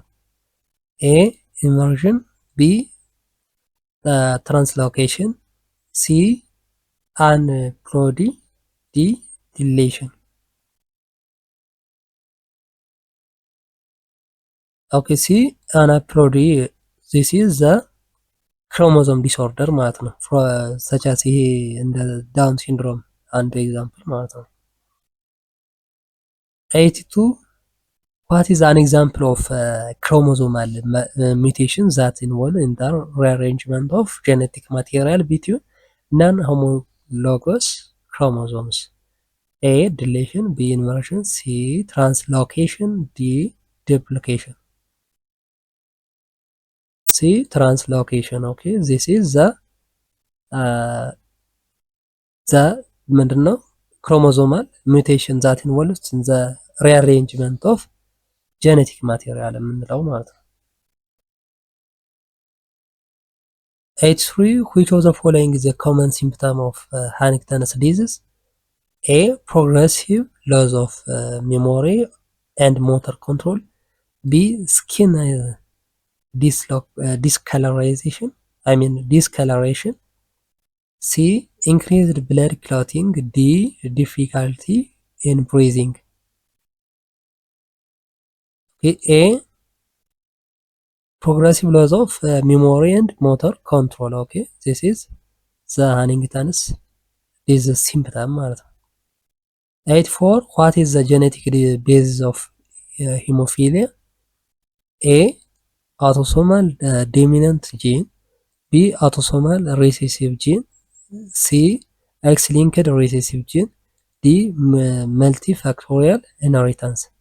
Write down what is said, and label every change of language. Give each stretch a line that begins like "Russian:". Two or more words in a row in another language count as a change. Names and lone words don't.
English: A. Inversion. B. Translocation. C. Aneuploidy. D. Deletion. Okay, C. Aneuploidy. This is the chromosome disorder
Amharic: ማለት ነው።
English: such as
Amharic: ይሄ እንደ
English: Down syndrome
Amharic: አንድ ኤግዛምፕል ማለት ነው።
English: 82 what is an example of chromosomal mutation that involve in the rearrangement of genetic material between non-homologous chromosomes? A. Deletion. B. Inversion. C. Translocation. D. Duplication. C. Translocation. Okay, this is the ምንድነው chromosomal mutation that involves in the rearrangement of genetic material
Amharic: የምንለው ማለት ነው።
English: 83 which of the following is a common symptom of Huntington's disease? A. Progressive loss of memory and motor control. B. Skin discoloration. C. Increased blood clotting. D. Difficulty in breathing. A progressive loss of memory and motor control. Okay, this is the Huntington's disease symptom
Amharic: ማለት ነው።
English: 84 what is the genetic basis of hemophilia? A autosomal dominant gene, B autosomal recessive gene, C X-linked recessive gene, D multifactorial inheritance.